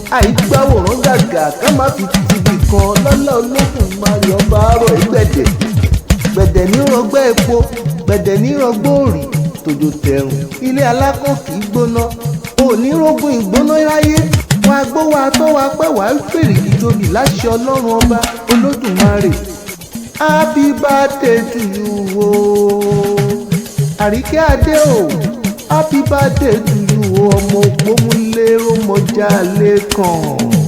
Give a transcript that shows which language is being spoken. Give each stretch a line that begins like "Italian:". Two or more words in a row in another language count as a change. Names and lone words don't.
Yoruba: Àìgbáwòrán gàgà ká má fi tibì kan lọ́lá Olódùmarè ọba àárọ̀ ìgbẹ̀dẹ̀. Gbẹ̀dẹ̀ ní rọgbẹ́ epo, gbẹ̀dẹ̀ ní rọgbẹ́ òrì, tòjò tẹ̀rùn. Ilé alákàn kì í gbóná. Ò ní rógun ìgbóná láyé. Wọ́n á gbó wa tó wa pẹ́ wá fèrè ìjòbì láṣẹ Ọlọ́run ọba Olódùmarè.
English: Happy birthday to you o. Àríkẹ́ Adé o. Happy birthday to you o.
Yoruba: Ọmọ òpómúléró mọjà lẹ́kàn.